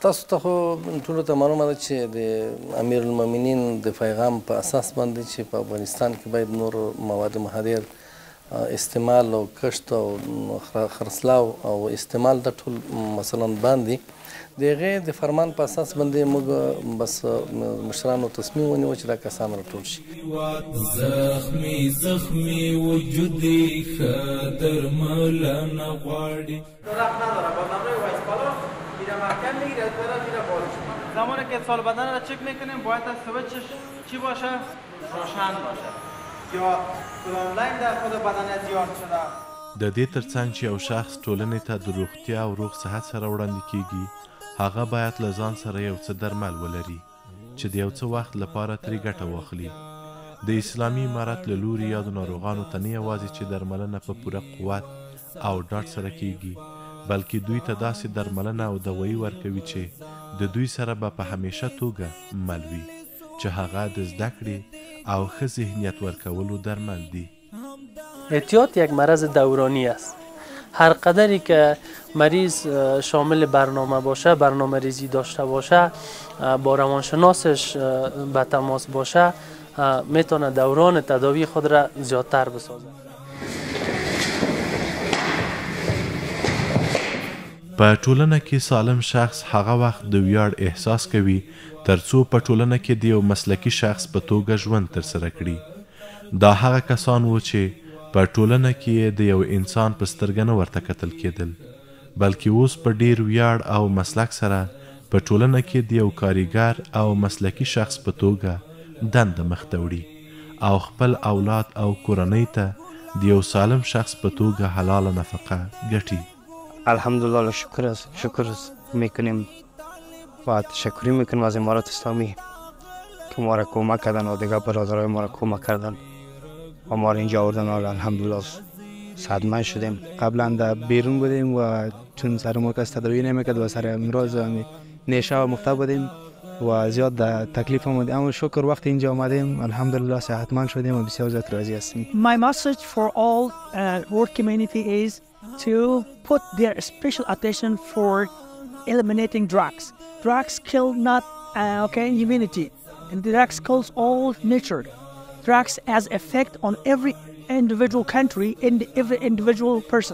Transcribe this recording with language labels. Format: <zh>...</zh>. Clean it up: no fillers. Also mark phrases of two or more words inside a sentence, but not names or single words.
<ps>تاسو ته خو ټولو ته معلومه ده چې د امیرالمؤمنین د پیغام په اساس باندې چې په افغانستان کې باید نور مواد مخدر استعمال او کښت او خرڅلاو او استعمال د ټول مثلا باندې د هغې د فرمان په اساس باندې موږ بس مشرانو تصمیم ونیوه چې دا کسان راټول شي. زخمي زخمي وجود ښه درملنه غواړي.</ps> <fa>زمانی که سال بدن را چک میکنیم باید از سویچش چی باشه؟ روشن باشه یا کدام لاین در خود بدن زیاد شده.</fa> <ps>د دې ترڅنګ چې یو شخص ټولنې ته د روغتیا او روغ صحت سره وړاندې کیږي هغه باید له ځان سره یو څه درمل ولري چې د یو څه وخت لپاره ترې ګټه واخلي. د اسلامي امارت له لوري یادو ناروغانو ته نه یوازې چې درملنه په پوره قوت او ډاډ سره کیږي بلکې دوی ته داسې درملنه او دوایي ورکوي چې د دوی سره به په همیشه توګه مل وي چې هغه د زده کړې او ښه ذهنیت ورکولو درمل دي.</ps> <fa>اعتیاد یک مرض دورانی است. هر قدری که مریض شامل برنامه باشه، برنامه ریزی داشته باشه، با روانشناسش به تماس باشه، میتونه دوران تداوی خود را زیادتر بسازه.</fa> <ps>په ټولنه کې سالم شخص هغه وخت د ویاړ احساس کوي ترڅو په ټولنه کې د یو مسلکي شخص په توګه ژوند ترسره کړي. دا هغه کسان وو چې په ټولنه کې د یو انسان په سترګه نه ورته کتل کېدل بلکې اوس په ډیر ویاړ او مسلک سره په ټولنه کې د یو کاریګر او مسلکي شخص په توګه دنده مخته وړي او خپل اولاد او کورنۍ ته د یو سالم شخص په توګه حلاله نفقه ګټي.</ps> <fa>الحمدلله شکر میکنیم و تشکری میکنیم از امارات اسلامی که ما را کمک کردن و دیگر برادرای ما را کمک کردن و ما را اینجا آوردن. الحمدلله صحتمند شدیم. قبلا در بیرون بودیم و چون سر ما کس تداوی نمیکرد و سر امراض نیشه و مختل بودیم و زیاد در تکلیف آمدیم، اما شکر وقتی اینجا آمدیم الحمدلله صحتمند شدیم و بسیار زیاد راضی هستیم.</fa> <en>My message for all world community is to put their special attention for eliminating drugs. Drugs kill not humanity, and drugs kills all nature. Drugs has effect on every individual country and every individual person.</en>